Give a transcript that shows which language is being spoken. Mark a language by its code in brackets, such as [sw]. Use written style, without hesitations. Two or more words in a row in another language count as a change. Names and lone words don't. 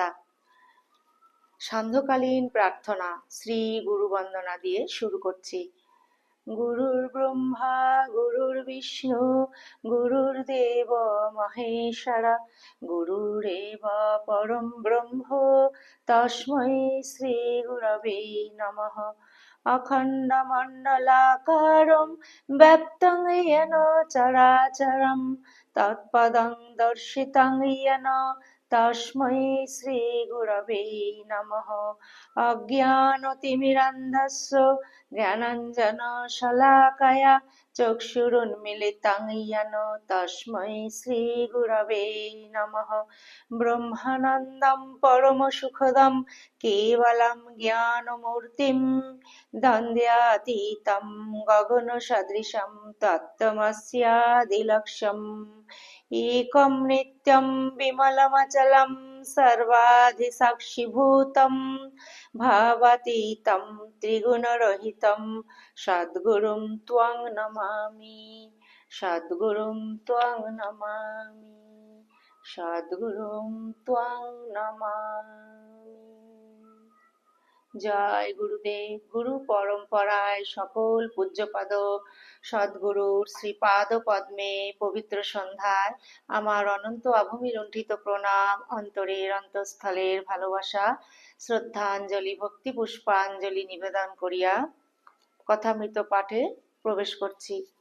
[bn] সান্ধ্যকালীন প্রার্থনা শ্রী গুরু বন্দনা দিয়ে শুরু করছি। [sa] গুরুর ব্রহ্মা গুরুর্বিষ্ণু গুরুর্দেব মহেশ্বরা গুরুরেব পরম ব্রহ্ম তস্मै শ্রী গুরবে নমঃ। অখণ্ডমণ্ডলাকারং ব্যক্তং येन চরাচরং তৎপদং দর্শিতং येन তস্मै শ্রী গুরবে নমঃ। অজ্ঞানতিমিরান্ধস্য জ্ঞানাঞ্জনশলাকয়া চক্ষুরুন্মিলিतं येन তস্मै শ্রীগুরবে নমঃ। ব্রহ্মানন্দं পরমসুখদं কেবলং জ্ঞানমূর্তিं দ্বন্দ্বাতীतं গগনসদৃশं তত্ত্বমস্যাদিলক্ষ্যम्। एकं नित्यं विमलमचलं सर्वाधिसाक्षिभूतं भावातीतं त्रिगुणरहितं सद्गुरुं त्वं नमामि। सद्गुरुं त्वं नमामि। सद्गुरुं त्वं नमामि। জয় গুরুদেব। [bn] গুরু পরম্পরায় সকল পূজ্যপাদ সদ্গুরুর শ্রীপাদ পদ্মে পবিত্র সন্ধ্যায় আমার অনন্ত অভূমি লুণ্ঠিত প্রণাম, অন্তরের অন্তঃস্থলের ভালোবাসা, শ্রদ্ধাঞ্জলি, ভক্তি পুষ্পাঞ্জলি নিবেদন করিয়া কথামৃত পাঠে প্রবেশ করছি।